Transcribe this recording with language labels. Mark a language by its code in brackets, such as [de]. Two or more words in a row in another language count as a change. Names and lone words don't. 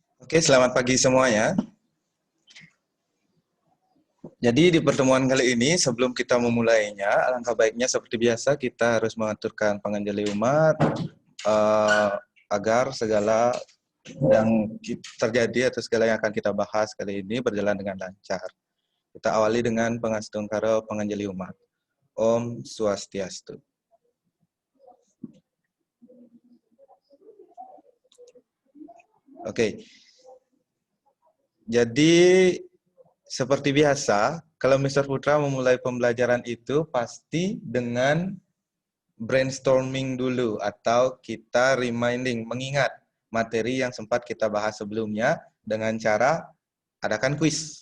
[id] Oke, selamat pagi semuanya. Jadi di pertemuan kali ini, sebelum kita memulainya, alangkah baiknya seperti biasa kita harus mengaturkan penganjali umat eh, agar segala yang terjadi atau segala yang akan kita bahas kali ini berjalan dengan lancar. Kita awali dengan pengastungkara penganjali umat. [ban] Om Swastiastu. [id] Oke. Jadi seperti biasa, kalau Mr. Putra memulai pembelajaran itu pasti dengan brainstorming dulu atau kita reminding, mengingat materi yang sempat kita bahas sebelumnya dengan cara adakan kuis.